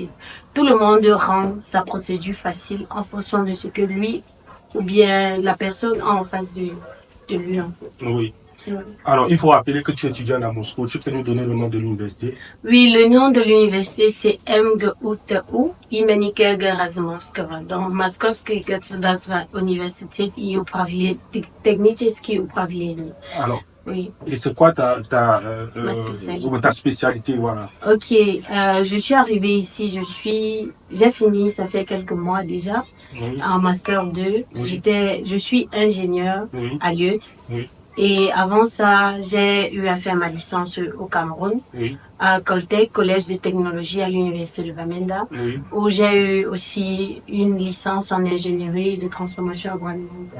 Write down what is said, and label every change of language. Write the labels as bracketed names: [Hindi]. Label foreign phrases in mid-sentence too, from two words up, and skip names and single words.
[French] Tout le monde rend sa procédure facile en fonction de ce que lui ou bien la personne a en face de lui. Oui. Alors, il faut rappeler que tu es étudiant à Moscou. Tu peux nous donner le nom de l'université? Oui, le nom de l'université, c'est MGUTU, Imenike Gerazimovskого. Donc, [Russian] Moskovский государственный университет и управление, техническое управление. [French] Alors, oui. Et c'est quoi ta spécialité, voilà. Ok, je suis arrivée ici, j'ai fini, ça fait quelques mois déjà, en Master 2. Je suis ingénieure à Lyout. Et avant ça, j'ai eu à faire ma licence au Cameroun, à Coltec, Collège de technologie à l'Université de Bamenda, où j'ai eu aussi une licence en ingénierie de transformation agroalimentaire.